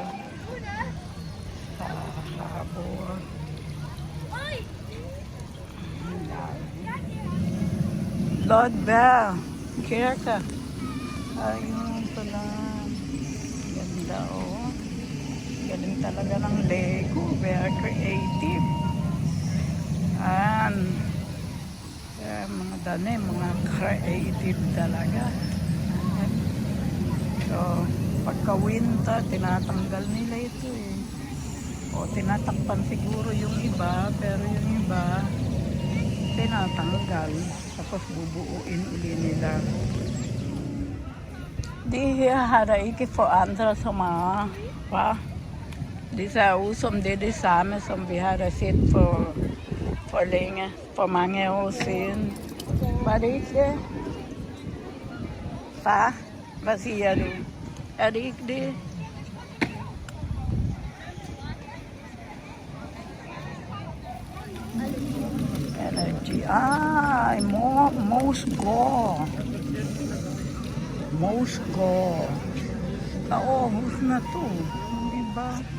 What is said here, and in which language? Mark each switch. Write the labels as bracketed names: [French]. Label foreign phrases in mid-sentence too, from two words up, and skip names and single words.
[Filipino] Sa harbor. Lord Bell, care ka. Ayun pala. Ganda, oh. Galing talaga ng Lego. [English] Very creative. [Filipino] And mga dane, mga creative talaga. So, pagka-winter, tinatanggal nila ito eh. O, tinatakpan siguro yung iba, pero yung iba, tinatanggal. Tapos bubuuin uli nila. [Danish] De her ikke forandret så meget, hva? Det ser ud som det er det samme, som vi har set for længe, for mange år siden. Var det ikke det? Far, hvad siger du? Er det ikke det? Energy. Moesgaard. Moesgaard. [Filipino] Aarhus na to. Hindi ba?